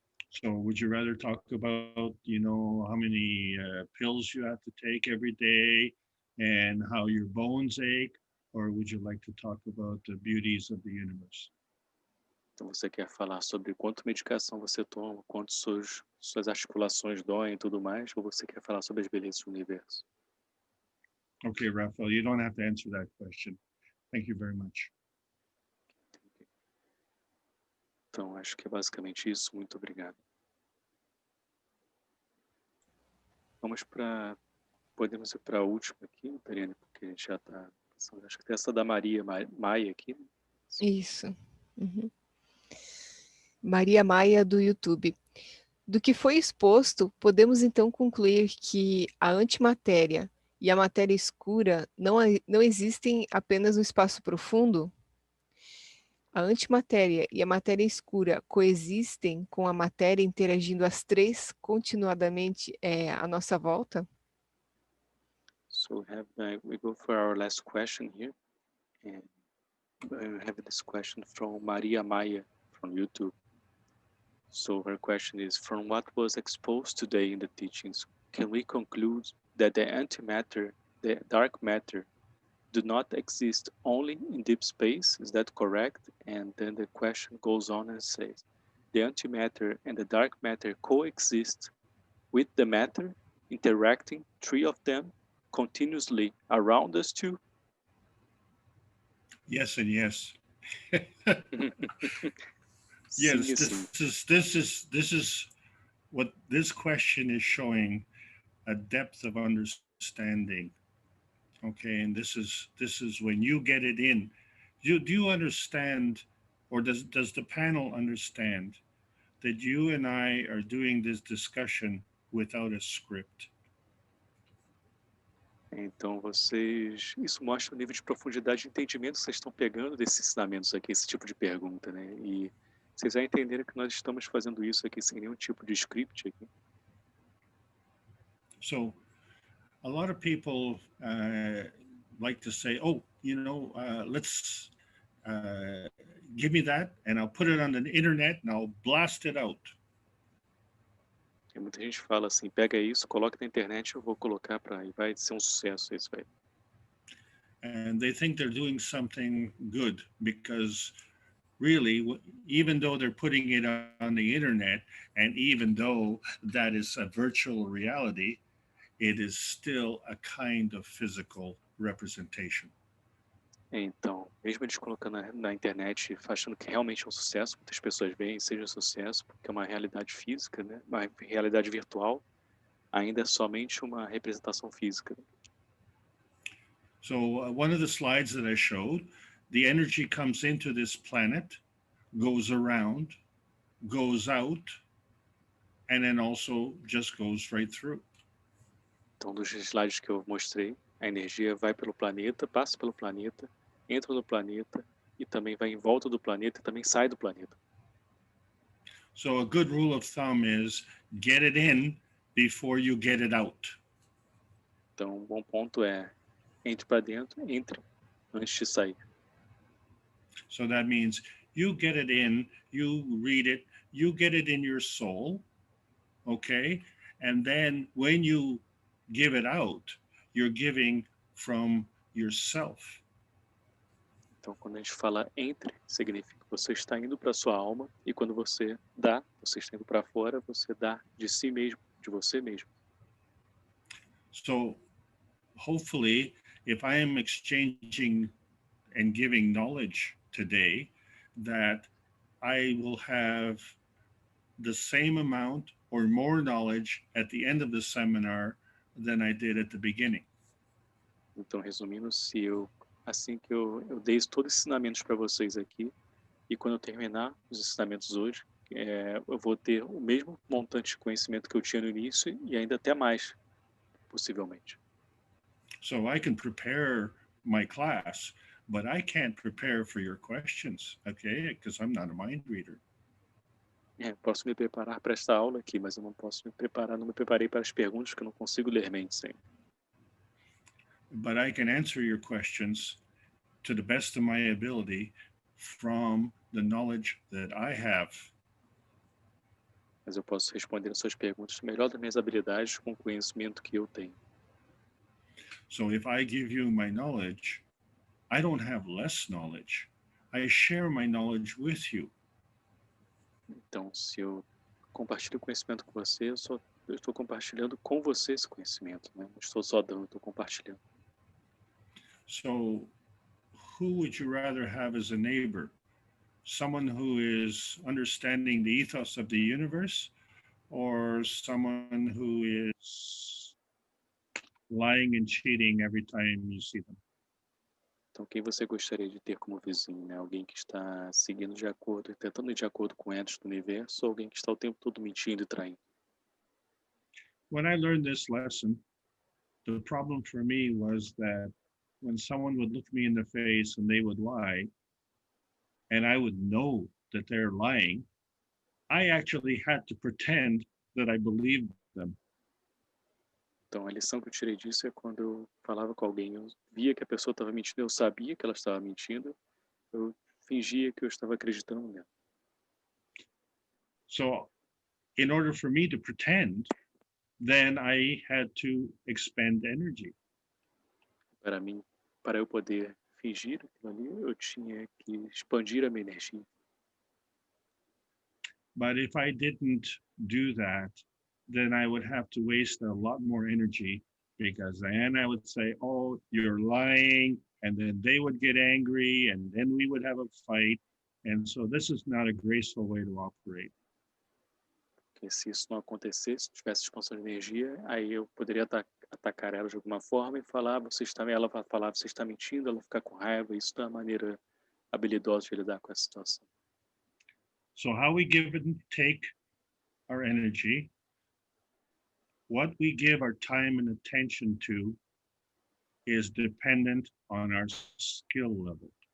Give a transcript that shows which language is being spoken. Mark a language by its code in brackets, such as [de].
[en] So would you rather talk about, you know, how many pills you have to take every day and how your bones ache, or would you like to talk about the beauties of the universe? [pt] Então você quer falar sobre quanto medicação você toma, quanto suas articulações doem e tudo mais, ou você quer falar sobre as belezas do universo? [en] Okay, Raphael, you don't have to answer that question. Thank you very much. [pt] Então acho que é basicamente isso. Muito obrigado. Podemos ir para a última aqui, Tariane, porque a gente já está passando. Acho que tem essa da Maria Maia aqui. Né? Isso. Uhum. Maria Maia, do YouTube. Do que foi exposto, podemos então concluir que a antimatéria e a matéria escura não existem apenas no espaço profundo? A antimatéria e a matéria escura coexistem com a matéria interagindo as três continuadamente à nossa volta? [en] So we go for our last question here, and we have this question from Maria Maya from YouTube. So her question is, from what was exposed today in the teachings, can we conclude that the antimatter, the dark matter, do not exist only in deep space? Is that correct? And then the question goes on and says, the antimatter and the dark matter coexist with the matter, interacting, three of them, continuously around us too? Yes and yes. [pt] Sim [en] Yes, [pt] e sim. [en] this is what this question is showing, a depth of understanding. Okay, and this is when you get it in. Do you understand, or does the panel understand that you and I are doing this discussion without a script? [pt] Então, isso mostra o nível de profundidade de entendimento que vocês estão pegando desses ensinamentos aqui, esse tipo de pergunta, né? E vocês já entenderam que nós estamos fazendo isso aqui sem nenhum tipo de script aqui. [en] So, a lot of people like to say, "Oh, let's give me that, and I'll put it on the internet, and I'll blast it out." [pt] E muita gente fala assim, pega isso, coloca na internet, eu vou colocar e vai ser um sucesso isso, vai. [en] And they think they're doing something good because really, even though they're putting it on the internet, and even though that is a virtual reality, it is still a kind of physical representation. [pt] Então, mesmo eles colocando na internet, achando que realmente é um sucesso, muitas pessoas veem, seja um sucesso, porque é uma realidade física, né? Uma realidade virtual, ainda é somente uma representação física. [en] So one of the slides that I showed, the energy comes into this planet, goes around, goes out, and then also just goes right through. [pt] Então, dos slides que eu mostrei, a energia vai pelo planeta, passa pelo planeta, entra no planeta e também vai em volta do planeta e também sai do planeta. [en] So a good rule of thumb is get it in before you get it out. [pt] Então, um bom ponto é entre para dentro, entre antes de sair. [en] So that means you get it in, you read it, you get it in your soul, okay? And then when you give it out, you're giving from yourself. [pt] Então, quando a gente fala entre, significa que você está indo para sua alma, e quando você dá, você está indo para fora, você dá de si mesmo, de você mesmo. [en] So hopefully, if I am exchanging and giving knowledge today, that I will have the same amount or more knowledge at the end of the seminar than I did at the beginning. [pt] Então, resumindo, assim que eu dei todos os ensinamentos para vocês aqui, e quando eu terminar os ensinamentos hoje, eu vou ter o mesmo montante de conhecimento que eu tinha no início e ainda até mais, possivelmente. [en] So I can prepare my class, but I can't prepare for your questions, okay? Because I'm not a mind reader. [pt] Posso me preparar para esta aula aqui, mas eu não posso não me preparei para as perguntas que eu não consigo ler mente sempre. [en] But I can answer your questions to the best of my ability from the knowledge that I have. [pt] Mas eu posso responder as suas perguntas melhor das minhas habilidades com o conhecimento que eu tenho. [en] So if I give you my knowledge, I don't have less knowledge. I share my knowledge with you. [pt] Então, se eu compartilho o conhecimento com você, eu estou compartilhando com você esse conhecimento, né? Não estou só dando, estou compartilhando. [en] So who would you rather have as a neighbor? Someone who is understanding the ethos of the universe, or someone who is lying and cheating every time you see them? [pt] Então, quem você gostaria de ter como vizinho, né? Alguém que está seguindo de acordo, tentando ir de acordo com etos do universo, ou alguém que está o tempo todo mentindo e traindo? [en] When I learned this lesson, the problem for me was that when someone would look me in the face and they would lie, and I would know that they're lying, I actually had to pretend that I believed them. [pt] Então, a lição que eu tirei disso é quando eu falava com alguém, eu via que a pessoa estava mentindo, eu sabia que ela estava mentindo, eu fingia que eu estava acreditando nela. [en] So in order for me to pretend, then I had to expend energy. [pt] Para mim, para eu poder fingir aquilo ali, eu tinha que expandir a minha energia. [en] But if I didn't do that, then I would have to waste a lot more energy, because then I would say, oh, you're lying. And then they would get angry, and then we would have a fight. And so this is not a graceful way to operate. [pt] Porque se isso não acontecesse, se tivesse expansão de energia, aí eu poderia atacar ela de alguma forma e falar, ela vai falar, você está mentindo, ela ficar com raiva. Isso não é a maneira habilidosa de lidar com essa situação. [en] So how we give and take our energy, what we give our time and attention to, is dependent on our skill level.